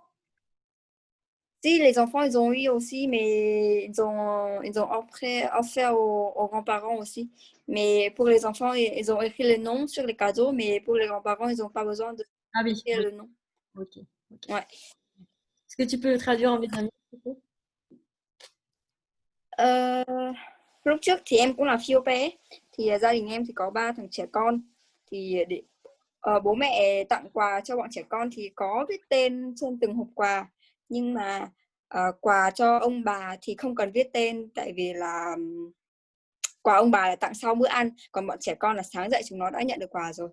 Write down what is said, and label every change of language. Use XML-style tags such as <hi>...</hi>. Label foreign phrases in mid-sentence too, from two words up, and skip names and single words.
<fr>Si, les enfants, ils ont eu aussi, mais ils ont offert aux grands-parents aussi. Mais pour les enfants, ils ont écrit le nom sur les cadeaux, mais pour les grands-parents, ils n'ont pas besoin de Ah oui, écrire oui. le nom. Ok. Ouais. Est-ce que tu peux traduire en vietnamien?</fr> <vi>Lúc trước thì em cũng là phiêu bé, thì gia đình em thì có 3 thằng trẻ con, thì bố mẹ tặng quà cho bọn trẻ con thì có viết tên trên từng hộp quà, nhưng mà quà cho ông bà thì không cần viết tên, tại vì là quà ông bà là tặng sau bữa ăn, còn bọn trẻ con là sáng dậy chúng nó đã nhận được quà rồi.</vi>